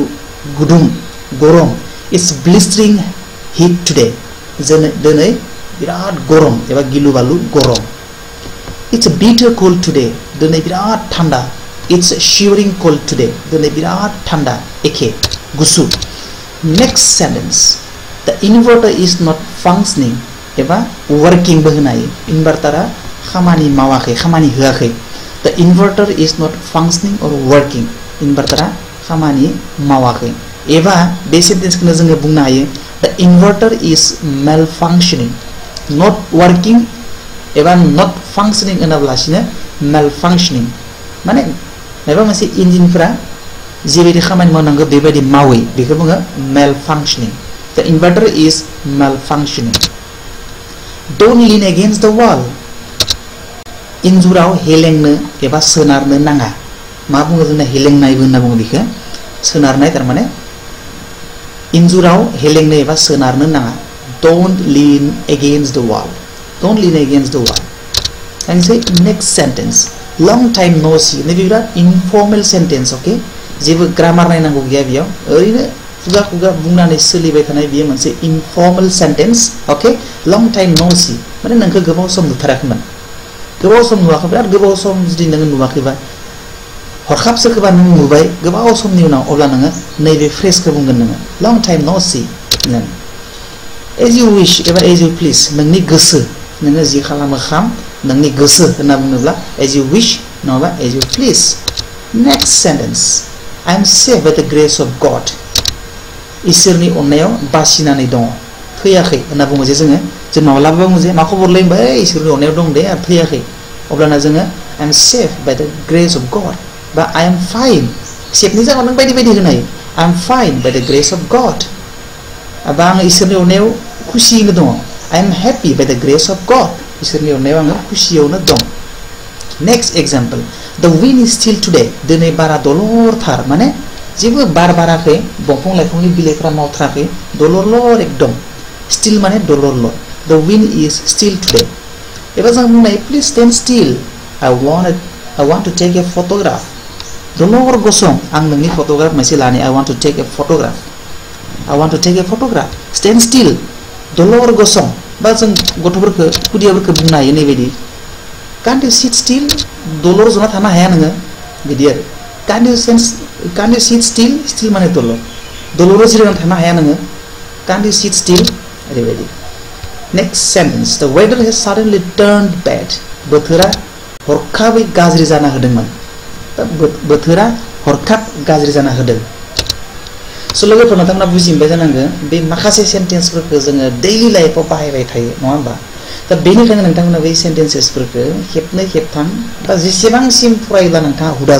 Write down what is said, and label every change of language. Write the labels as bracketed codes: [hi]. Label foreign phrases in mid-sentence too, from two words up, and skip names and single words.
[brx] गुदुं गरम [en] it's blistering heat today [brx] दिनै बिराद गरम एबा गिलु बालु गरम [en] It's a bitter cold today [brx] दिनै बिराद थान्दा [en] It's a shivering cold today [brx] दिनै बिराद थान्दा एखे गुसु [en] Next sentence The inverter is not functioning [brx] एबा working बो होनो हायो इनभार्टारा खामानि मावाखै खामानि होआखै [en] The inverter is not functioning or working [brx] इनभार्टारा खामानि मावाखै एबा बे सेन्टेन्सखौनो जोङो बुंनो हायो [en] The inverter is malfunctioning not working [brx] एबा [en] not functioning [brx] होनाब्लासिनो malfunctioning माने माबा मोनसे इन्जिनफोरा जेबायदि खामानि मावनांगौ बेबायदि मावै बेखौ बुङो [en] malfunctioning The inverter is malfunctioning Don't lean against the wall [brx] इन्जुराव हेलेंनो एबा सोनारनो नाङा मा बुङो जोंना हेलेंनायबो होनना बुङो बेखौ सोनारनाय थारमाने इन्जुराव हेलेंनो एबा सोनारनो नाङा [en] Don't lean against the wall Don't lean against the wall and say next sentence long time no see [brx] नै बिराद [en] informal sentence okay [brx] जेबो ग्रामार नायनांगौ गैया बेयाव ओरैनो खुगा खुगा बुंनानै सोलिबाय थानाय बेयो मोनसे [en] informal sentence okay long time no see [brx] माने नोंखौ गोबाव सम नुथाराखैमोन गोबाव सम नुवाखै बिराद गोबाव सम जुदि नों नुवाखैबा हरखाबसो खोबा नों नुबाय गोबाव समनि उनाव अब्ला नोङो नैबे फ्रेजखौ बुंगोन नोङो [en] long time no see as you wish [brx] एबा [en] as you please [brx] नोंनि गोसो नोङो जि खालामो खाम नोंनि गोसो होनना बुङोब्ला [en] as you wish [brx] नङाबा [en] as you please next sentence I am safe by the grace of God [brx] इसोरनि अननायाव बासिनानै दङ थैयाखै होनना बुङो जे जोङो जों माब्लाबा बुङो जे मा खबरलै होनबाय इसोरनि अननायाव दं दे आरो थैयाखै अब्लाना जोङो [en] I am safe by the grace of God [brx] बा I [en] am fine [brx] सेफनि जागाव नों बायदि बायदि होनो हायो [en] I am fine by the grace of God [brx] बा आं इसोरनि अननायाव खुसियैनो दङ [en] I am happy by the grace of God [brx] इसोरनि अननायाव आङो खुसियावनो दं [en] next example the wind is still today [brx] दिनै बारा दलरथार माने जेबो बार बाराखै दंफां लाइफांनि बिलाइफोरा मावथाराखै दलरलर एकदम still माने दलरलर [en] the wind is still today [brx] एबा जों बुंनाय [en] please stand still I want to take a photograph [brx] दलर गसं आं नोंनि फटोग्राफ मोनसे लानि [en] I want to take a photograph stand still [brx] दलर गसं बा जों गथ'फोरखौ खुदियाफोरखौ बुंनो हायो नैबायदि [en] can't you sit still [brx] दलर जना थानो हाया नोङो बिदि आरो [en] can't you sit still [brx] माने दलर जिरायनानै थानो हाया नोङो [en] can't you sit still [brx] ओरैबायदि [en] next sentence the weather has suddenly turned bad [brx] बोथोरा हरखाबै गाज्रि जाना होदोंमोन बोथोरा हरखाब गाज्रि जाना होदों So लोगोफोर नोंथांमोना बुजिबाय जानांगौ बे माखासे सेन्टेन्सफोरखौ जोङो डेइलि लाइफआव बाहायबाय थायो नङा होमबा दा बेनिखायनो नोंथांमोना बै सेन्टेन्सेसफोरखौ खेबनै खेबथाम बा जेसेबांसिम फरायोब्ला नोंथाङा हुदा